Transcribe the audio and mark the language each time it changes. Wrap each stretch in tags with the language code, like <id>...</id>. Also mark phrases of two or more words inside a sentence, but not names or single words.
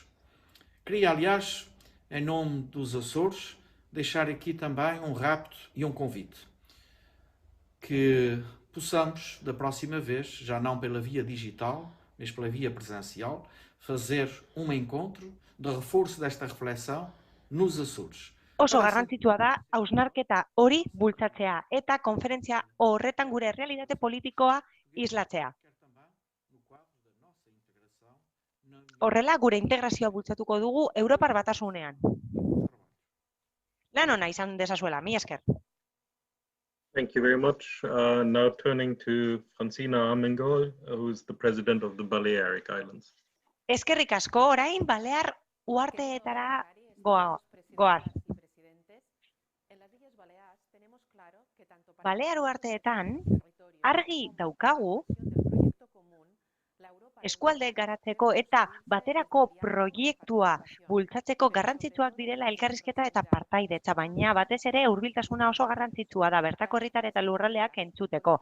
<pt>Queria, aliás, em nome dos Açores, deixar aqui também um rapto e um convite. Que possamos, da próxima vez, já não pela via digital, mas pela via presencial, fazer um encontro de reforço desta reflexão nos Açores.</pt> <eu>Oso garrantzitsua da hausnarketa hori bultzatzea eta konferentzia horretan gure errealitate politikoa islatzea. Horrela, gure integrazioa bultzatuko dugu Europar Batasunean. Lan ona izan dezazuela, mila esker.</eu> <en>Thank you very much. Now turning to Francina Armengol, who is the president of the Balearic Islands.</en> <eu>Eskerrik asko, orain Balear uharteetara goaz. Balear uharteetan argi daukagu eskualde garatzeko eta baterako proiektua bultzatzeko garrantzitsuak direla elkarrizketa eta partaidetza, baina batez ere hurbiltasuna oso garrantzitsua da bertako herritar eta lurraldeak entzuteko.</eu>